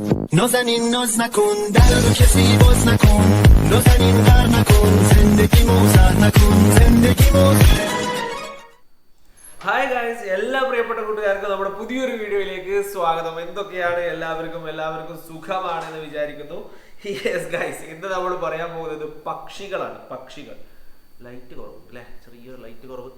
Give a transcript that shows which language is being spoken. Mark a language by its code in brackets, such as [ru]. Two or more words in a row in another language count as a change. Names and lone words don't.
[fa] نازنین ناز نکن در رو کسی باز نکن نازنین غر نکن زندگی موزر نکن زندگی موزر. [en] Hi guys, [ml] എല്ലാ പ്രിയപ്പെട്ട കൂട്ടുകാർക്കും നമ്മുടെ പുതിയൊരു വീഡിയോയിലേക്ക് സ്വാഗതം. എന്തൊക്കെയാണ് എല്ലാവർക്കും സുഖമാണെന്ന് വിചാരിക്കുന്നു. [en] Yes guys, [ml] ഇന്ന് നമ്മൾ പറയാൻ പോകുന്നത് പക്ഷികളാണ്. പക്ഷികൾ. ലൈറ്റ് കുറവ് അല്ലേ, ചെറിയൊരു ലൈറ്റ് കുറവ്.